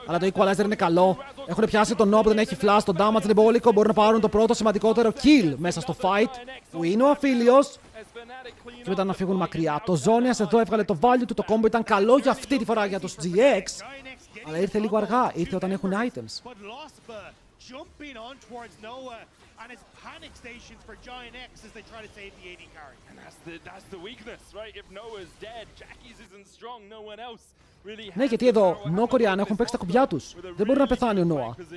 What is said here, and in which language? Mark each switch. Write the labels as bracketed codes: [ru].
[el] Αλλά το equalizer είναι καλό. Έχουν πιάσει τον Noah που δεν έχει flash. Τον damage είναι μπόλικο. Μπορούν να πάρουν το πρώτο σημαντικότερο kill μέσα στο fight. Που είναι ο Aphelios. Και μετά να φύγουν μακριά. Το Ζώνιας εδώ έβγαλε το value του. Το combo ήταν καλό για αυτή τη φορά για τους GX. Αλλά ήρθε λίγο αργά. Ήρθε όταν έχουν items. [en] Jumping on towards Noah, and it's panic stations for Giant X as they try to save the AD carry. And that's the weakness, right? If Noah's dead, Jackie's isn't strong, no one else really has. [el] Ναι, γιατί εδώ No Korean έχουν παίξει τα κουμπιά τους. Δεν μπορεί να πεθάνει ο Noah.